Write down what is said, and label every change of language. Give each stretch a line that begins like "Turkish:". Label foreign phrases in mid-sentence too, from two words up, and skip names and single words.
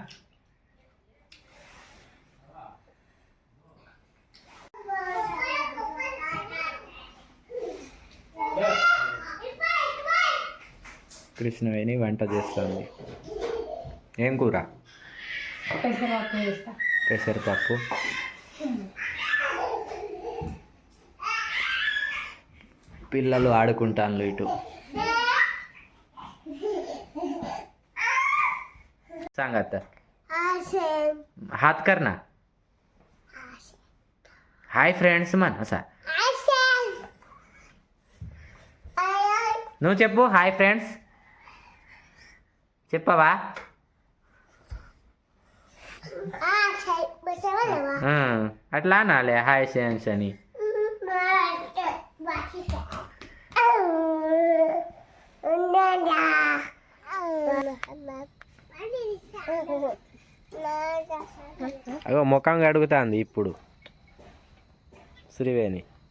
Telugu: కృష్ణవేణి వంట చేస్తుంది. ఏం కూర? పెసరపప్పు చేస్తా. పెసరపప్పు. పిల్లలు ఆడుకుంటాను ఇటు.
Marathi: सांग आता. हात कर ना.
English: hi friends
Marathi: मन असा.
Telugu: నువ్వు చెప్పు
English: hi friends
Telugu: చెప్పవా? అట్లా అనాలే
English: hi friends
Telugu: అని. అగో ముఖం కడుగుతుంది ఇప్పుడు శ్రీవేణి.